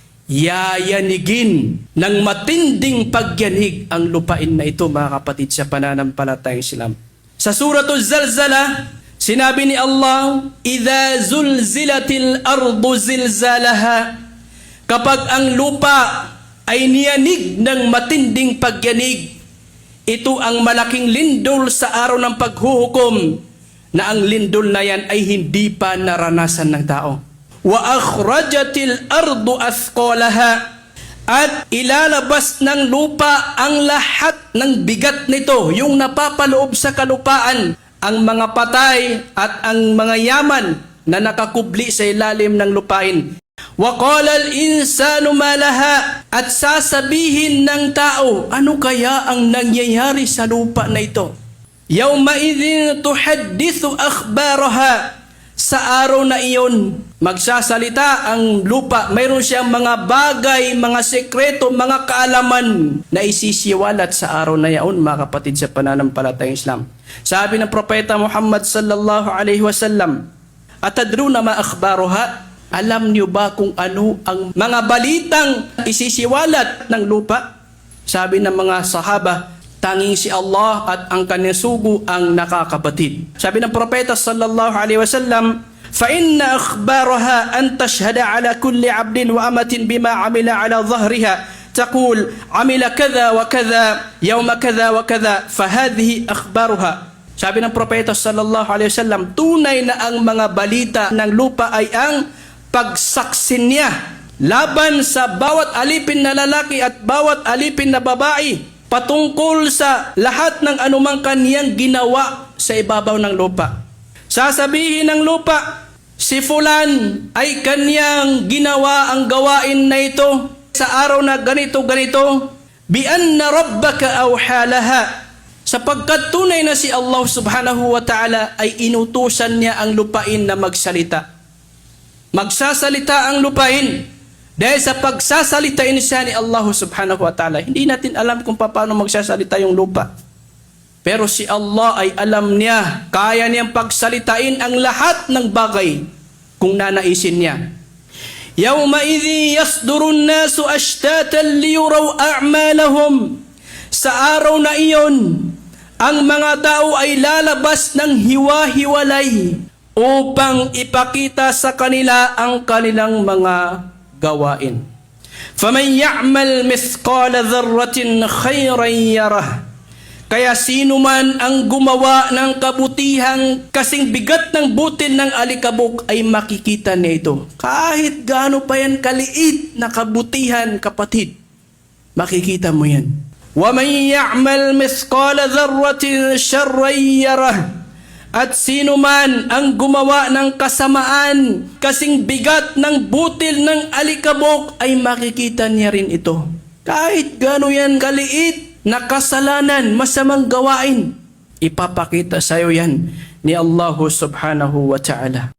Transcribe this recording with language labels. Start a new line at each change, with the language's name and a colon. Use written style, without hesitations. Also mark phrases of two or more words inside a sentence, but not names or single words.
Filipino: yayanigin ng matinding pagyanig ang lupain na ito, mga kapatid sa pananampalatayang Islam. Sa Suratul Zalzalah, sinabi ni Allah,
Arabic: "إذا زلزلت الأرض زلزالها."
Filipino: Kapag ang lupa ay niyanig ng matinding pagyanig, ito ang malaking lindol sa araw ng paghuhukom, na ang lindol na yan ay hindi pa naranasan ng tao.
Arabic: وأخرجت الأرض أثقالها,
Filipino: at ilalabas ng lupa ang lahat ng bigat nito, yung napapaloob sa kalupaan, ang mga patay at ang mga yaman na nakakubli sa ilalim ng lupain.
Arabic: وقال الإنسان ما لها,
Filipino: at sasabihin ng tao, ano kaya ang nangyayari sa lupa na ito?
Arabic: يومئذ تحدث أخبارها,
Filipino: sa araw na iyon magsasalita ang lupa. Mayroon siyang mga bagay, mga sekreto, mga kaalaman na isisiwalat sa araw na iyon, mga kapatid sa pananampalatayang Islam. Sabi ng Propeta Muhammad
Arabic: صلى الله عليه وسلم, "أتدرون ما أخبارها?"
Filipino: Alam niyo ba kung ano ang mga balitang isisiwalat ng lupa? Sabi ng mga sahaba, tanging si Allah at ang kanyang sugo ang nakakabatid. Sabi ng Propeta
Arabic: صلى الله عليه وسلم فإن أخبارها أن تشهد على كل عبد وأمة بما عمل على ظهرها تقول عمل كذا وكذا يوم كذا وكذا فهذه أخبارها."
Filipino: Sabi ng Propeta
Arabic: صلى الله عليه وسلم,
Filipino: tunay na ang mga balita ng lupa ay ang pagsaksin niya laban sa bawat alipin na lalaki at bawat alipin na babae, patungkol sa lahat ng anumang kaniyang ginawa sa ibabaw ng lupa. Sasabihin ng lupa, si fulan ay kaniyang ginawa ang gawain na ito sa araw na ganito,
Arabic: بأن ربك أوحى لها,
Filipino: sapagkat tunay na si Allah
Arabic: سبحانه وتعالى
Filipino: ay inutusan niya ang lupain na magsalita. Magsasalita ang lupain dahil sa pagsasalitain siya ni Allah
Arabic: سبحانه وتعالى.
Filipino: Hindi natin alam kung paano magsasalita yung lupa, pero si Allah ay alam niya, kaya niyang pagsalitain ang lahat ng bagay kung nanaisin niya.
Arabic: يومئذ يصدر الناس أشتاتا ليروا أعمالهم,
Filipino: sa araw na iyon ang mga tao ay lalabas ng hiwa-hiwalay upang ipakita sa kanila ang kanilang mga gawain.
Arabic: فَمَنْ يَعْمَلْ مِثْقَالَ ذَرَّةٍ خَيْرًا يَرَهُ,
Filipino: kaya sino man ang gumawa ng kabutihang kasing bigat ng butil ng alikabok ay makikita niya ito. Kahit gaano pa yan kaliit na kabutihan, kapatid, makikita mo yan.
Arabic: وَمَنْ يَعْمَلْ مِثْقَالَ ذَرَّةٍ شَرًّا يَرَهُ,
Filipino: at sino man ang gumawa ng kasamaan kasing bigat ng butil ng alikabok ay makikita niya rin ito. Kahit gaano yan kaliit na kasalanan, masamang gawain, ipapakita sa iyo yan ni Allah
Arabic: سبحانه وتعالى.